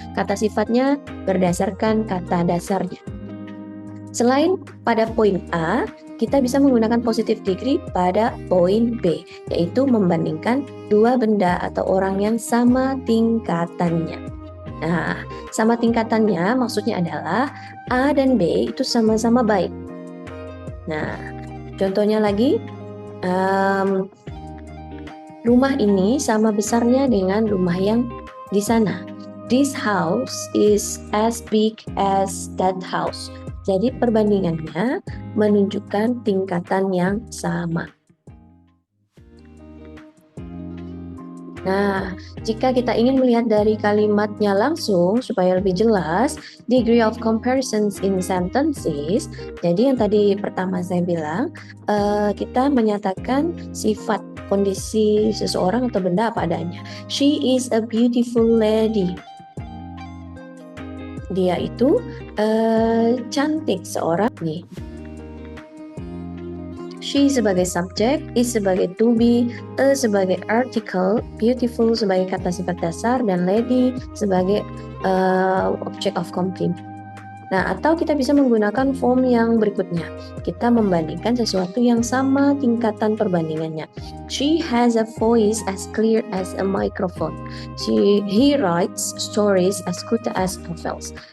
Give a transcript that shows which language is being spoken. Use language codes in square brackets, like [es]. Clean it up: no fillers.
[id] Kata sifatnya berdasarkan kata dasarnya. Selain pada poin A, kita bisa menggunakan positive degree pada poin B, yaitu membandingkan dua benda atau orang yang sama tingkatannya. Nah, sama tingkatannya maksudnya adalah A dan B itu sama-sama baik. Nah, contohnya lagi, rumah ini sama besarnya dengan rumah yang di sana. [en] This house is as big as that house. [id] Jadi perbandingannya menunjukkan tingkatan yang sama. Nah, jika kita ingin melihat dari kalimatnya langsung supaya lebih jelas, [en] degree of comparisons in sentences. [id] Jadi yang tadi pertama saya bilang, kita menyatakan sifat kondisi seseorang atau benda apa adanya. [en] She is a beautiful lady. [id] Dia itu cantik seorang nih. She sebagai subjek, is sebagai to be, a sebagai article, beautiful sebagai kata sifat dasar, dan lady sebagai object of compliment. Nah, atau kita bisa menggunakan form yang berikutnya. Kita membandingkan sesuatu yang sama tingkatan perbandingannya. [en] She has a voice as clear as a microphone. He writes stories as good as novels.